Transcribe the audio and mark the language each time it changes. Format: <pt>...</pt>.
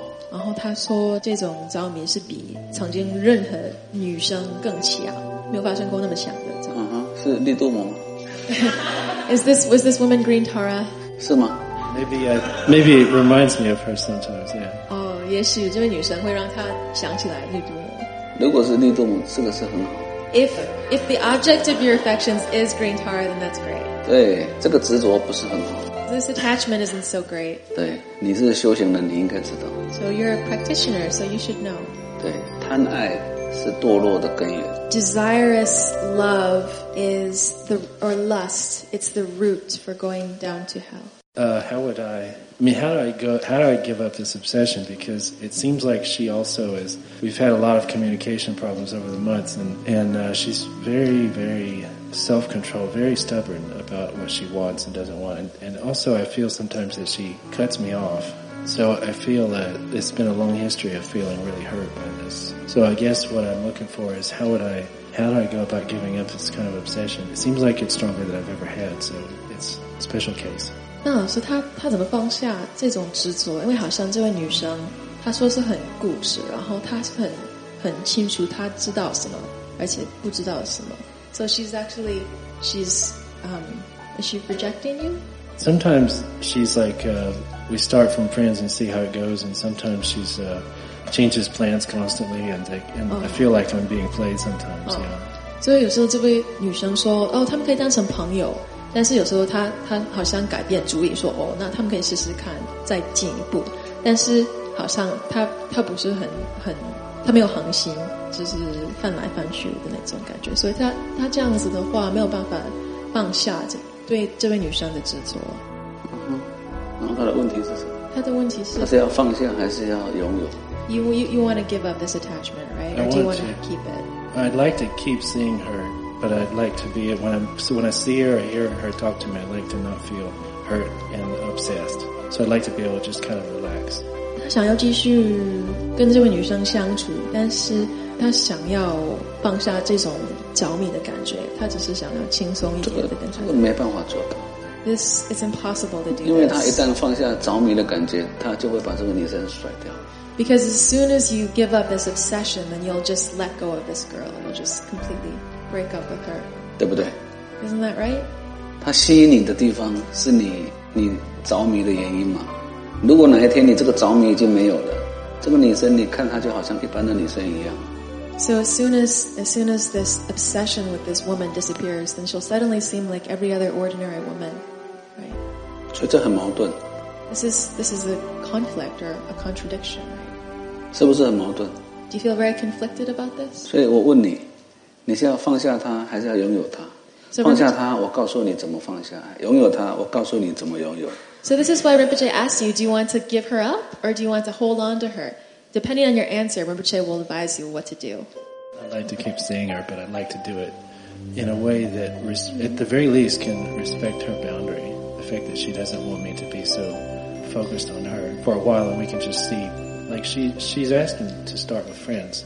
<zh>然后他说这种着迷是比曾经任何女生更强，没有发生过那么强的。是绿度吗</zh> <en>was this woman Green Tara?</en> <zh>是吗</zh> <en>maybe it reminds me of her sometimes, yeah.</en> <zh>哦，也许这位女生会让他想起来绿度吗？如果是绿度吗，这个是很好。</zh> <en>If the object of your affections is Green Tara, then that's great.</en> <zh>对，这个执着不是很好。</zh> <en>This attachment isn't so great.</en> <zh>对，你是修行人，你应该知道。</zh> <en>So you're a practitioner, so you should know.</en> <zh>对，贪爱是堕落的根源。</zh> <en>Desirous love is the or lust. It's the root for going down to hell. How do I give up this obsession? Because it seems like she also is. We've had a lot of communication problems over the months, and she's very, very self-controlled, very stubborn about what she wants and doesn't want. And also, I feel sometimes that she cuts me off. So I feel that it's been a long history of feeling really hurt by this. So I guess what I'm looking for is how do I go about giving up this kind of obsession? It seems like it's stronger than I've ever had, so it's a special case.</en> <zh>那老师他怎么放下这种执着？因为好像这位女生她说是很固执，然后她是很清楚她知道什么，而且不知道什么。</zh> <en>So is she rejecting you? Sometimes she's like, we start from friends and see how it goes, and sometimes she's changes plans constantly, and I feel like I'm being played sometimes.</en> <zh>So 有时候这位女生说，哦，他们可以当成朋友。但是有时候他好像改变主意说，哦，那他们可以试试看再进一步，但是好像他不是很他没有恒心，就是翻来翻去的那种感觉，所以他这样子的话没有办法放下对这位女生的执着。然后他的问题是什么？他的问题是他是要放下还是要拥有？</zh> <en>You want to give up this attachment, right? Or do you want to keep it? I'd like to keep seeing herBut I'd like to be, when I see her or hear her talk to me, I'd like to not feel hurt and obsessed. So I'd like to be able to just kind of relax.</en> <zh>他想要继续跟这位女生相处，但是他想要放下这种着迷的感觉，他只是想要轻松一点的感觉。这个没办法做到。</zh> <en>This is impossible to do.</en> <zh>因为他一旦放下着迷的感觉，他就会把这个女生甩掉。</zh> <en>Because as soon as you give up this obsession, then you'll just let go of this girl. You'll just completely break up with her.</en> <zh>对不对？</zh> <en>Isn't that right?</en> <zh>她吸引你的地方是你着迷的原因嘛？如果哪一天你这个着迷已经没有了，这个女生你看她就好像一般的女生一样。</zh> <en>So as soon as this obsession with this woman disappears, then she'll suddenly seem like every other ordinary woman, right?</en> <zh>所以这很矛盾。</zh> <en>This is a conflict or a contradiction, right?</en> <zh>是不是很矛盾？</zh> <en>Do you feel very conflicted about this?</en> <zh>所以我问你，你是要放下他还是要拥有他？</zh> <en>So、</en> <zh>放下他，我告诉你怎么放下；拥有他，我告诉你怎么拥有。</zh> <en>So this is why Rinpoche asks you: Do you want to give her up, or do you want to hold on to her? Depending on your answer, Rinpoche will advise you what to do. I'd like to keep seeing her, but I'd like to do it in a way that, at the very least, can respect her boundary. The fact that she doesn't want me to be so focused on her for a while, and we can just see, like she's asking to start with friends.</en>